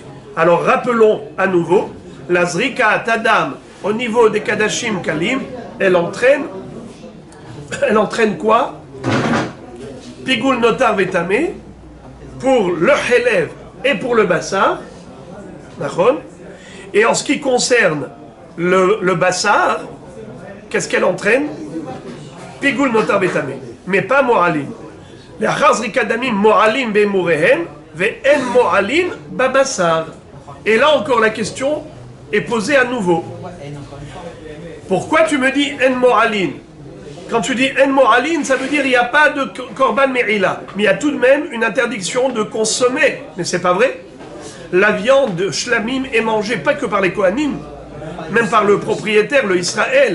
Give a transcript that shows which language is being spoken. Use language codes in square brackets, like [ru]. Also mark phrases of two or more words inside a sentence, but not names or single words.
[fr] Alors rappelons à nouveau, la [he] זריקת אדם, [fr] au niveau des [he] קדשים קלים, [fr] elle entraîne quoi? [he] פיגול נותר וטמא [fr] pour le Helev et pour le Bassar. Et en ce qui concerne le bassar, qu'est-ce qu'elle entraîne? [he] פיגול נותר וטמא, [fr] mais pas mo'alim. [he] לאחר זריקת דמים מועלים באימוריהן, ואין מועלים בבשר. [fr] Et là encore la question est posée à nouveau. Pourquoi tu me dis [he] אין מועלים? [fr] Quand tu dis [he] אין מועלים, [fr] ça veut dire il n'y a pas de [he] קרבן מעילה. [fr] Mais il y a tout de même une interdiction de consommer. Mais c'est pas vrai. La viande de shlamim est mangée pas que par les kohanim, même par le propriétaire, le Israël.